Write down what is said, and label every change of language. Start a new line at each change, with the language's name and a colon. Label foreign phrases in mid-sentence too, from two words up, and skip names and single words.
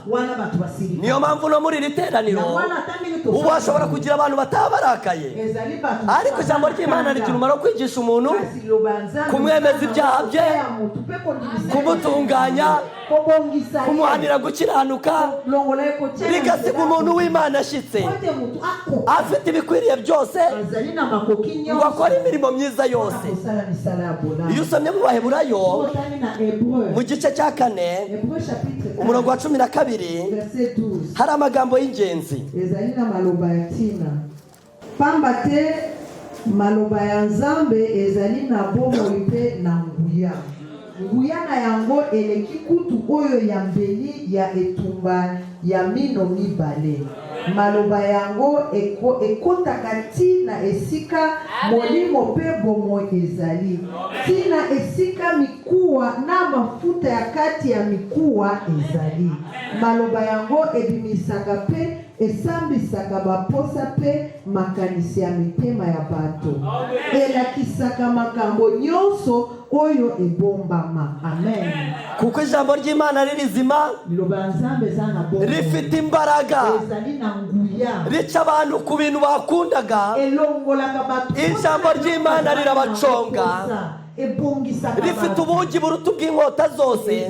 Kinyarwanda: Niyo mpamvu no muri iri teraniro ubu hashobora kugira abantu batabarakaye, ariko ijambo ry'Imana rigira umumaro wo kwigisha umuntu, kumwemeza ibyaha bye, kumutunganya, kumuhanira gukiranuka, rigasiga umuntu w'Imana ashyitse afite ibikwiriye byose ngo akore imirimo myiza yose. Iyo usomye mu Baheburayo mu gice cya 4 umurongo wa 12 hari amagambo y'ingenzi.
Lingala: Pamba te maloba ya Nzambe ezali na bomoi mpe na nguya. Nguya na yango eleki kutu oyo ya mbeli ya etumba ya mino mibale. maloba yango ekotaka tina esika molimo pe bomo ezali tina esika mikuwa na mafuta ya kati ya mikuwa ezali maloba yango ebimisaka pe esambisaka baposa pe makanisi ya mitema ya bato elakisaka makambo nyonso oyo ebombama. Amen.
Kinyarwanda: Kuko ijambo ry'Imana ririzima rifite imbaraga rica abantu ku bintu bakundaga. Ijambo ry'Imana rirabaconga rifite ubugi buruta bw'inkota zose.